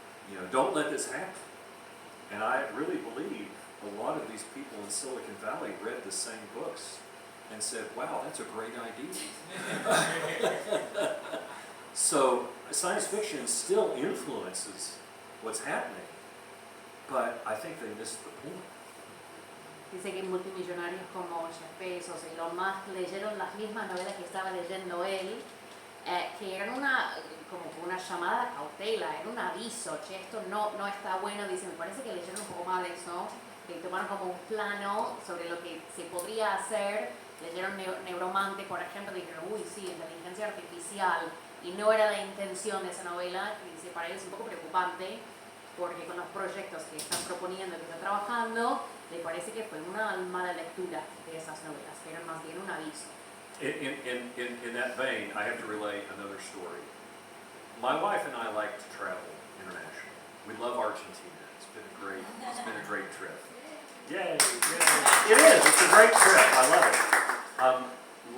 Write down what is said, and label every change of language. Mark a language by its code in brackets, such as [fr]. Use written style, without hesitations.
[en] You know, don't let this happen. And I really believe a lot of these people in Silicon Valley read the same books and said, wow, that's a great idea. So science fiction still influences what's happening, but I think they missed the point. [es] Dice que multimillonarios como Jeff Bezos y Elon Musk leyeron las mismas novelas que estaba leyendo él, que eran como una llamada a cautela, era un aviso, che, esto no está bueno. Dice, me parece que leyeron un poco mal eso, que tomaron como un plano sobre lo que se podría hacer. Leyeron Neuromante, por ejemplo, y dijeron, uy, sí, inteligencia artificial, y no era la intención de esa novela. Y dice, para él es un poco preocupante, porque con los proyectos que están proponiendo, que están trabajando, le parece que fue una mala lectura de esas novelas, que eran más bien un aviso. [en] In that vein, I have to relay another story. My wife and I like to travel internationally. We love Argentina. It's been a great trip. Yay, yay. It is, it's a great trip. I love it.